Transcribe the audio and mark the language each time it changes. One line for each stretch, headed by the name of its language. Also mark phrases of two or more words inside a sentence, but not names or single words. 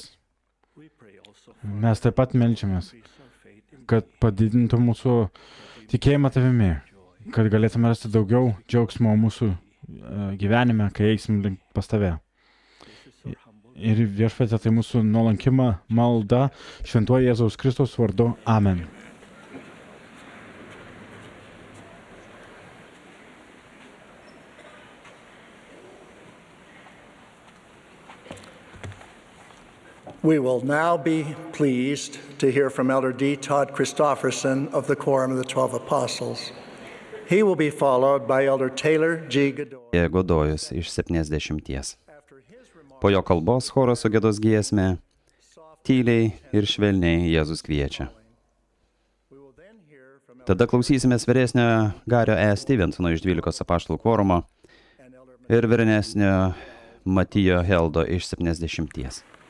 Lithuanian: Mes taip pat meldžiamės, kad padidintų mūsų tikėjimą tavimi, kad galėtume rasti daugiau džiaugsmo mūsų gyvenime, kai eisim pas tave. Ir Viešpatie, tai mūsų nuolankima malda šventuoju Jėzaus Kristaus vardu. Amen.
English: We will now be pleased to hear from Elder D. Todd Christofferson of the Quorum of the 12 Apostles. He will be followed by Elder Taylor G. Godoy.
Lithuanian: Godojus iš 70. Po jo kalbos choras sugiedos giesmę, tyliai ir švelniai Jėzus kviečia. Tada klausysimės vyresnio Gario E. Stevensono iš 12 apaštalų kvorumo ir vyresnio Matijo Heldo iš 70.